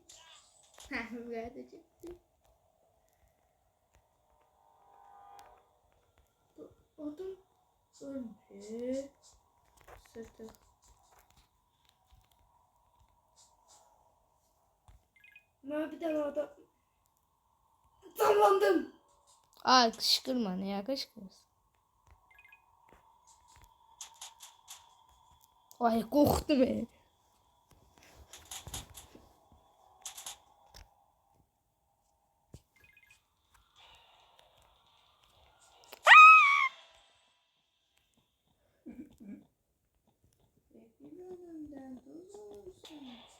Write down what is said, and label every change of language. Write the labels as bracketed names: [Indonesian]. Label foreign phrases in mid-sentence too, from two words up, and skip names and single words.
[Turkish] Ha bu da gitti. Adam öldü. Sırtı. Ben bir tane adam. Tamamladım. [Azerbaijani] Ay qışqırma, nəyə qışqırırsan? Ay qorxdu be. [Turkish] Önümden durursun.